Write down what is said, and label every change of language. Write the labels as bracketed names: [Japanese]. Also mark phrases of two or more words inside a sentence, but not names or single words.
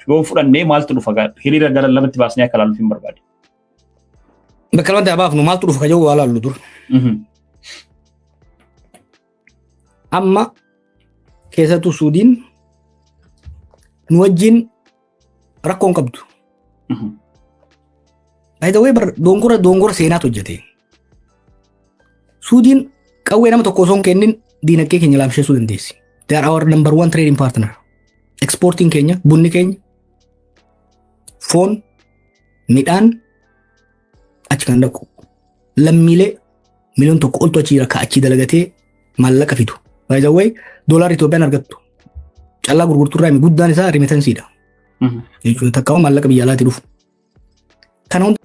[Oromo] Yoo fudhannee maaltu dhufa hiriira gara lamatti baasnee akka laaluuf hin barbaade. Bakka lamatti baafnu maaltu dhufa kajoo waa laallu dur. Amma keessattuu Suudiin nu wajjin rakkoon qabdu. [English] By the way [Oromo] dongora seenaatu hojjete. Suudiin qawwee nama tokko osoo hin kennin diinagdee keenya laamsheessuu dandeessi. [English] They are our number one trading partner. [Oromo] Exporting keenya, bunni keenya, foon, midhaan achi kan dhaqu. Lammiilee miliyoona tokko oltu achi rakka achi dalagatee maallaqa fidu. [English] By the way [Oromo] doolaarri Itoophiyaan argattu. Callaa gurgurturraa guddaan isaa remittansiidha. Jechuun takkaawwan maallaqa biyya alaatti dhufu. Kana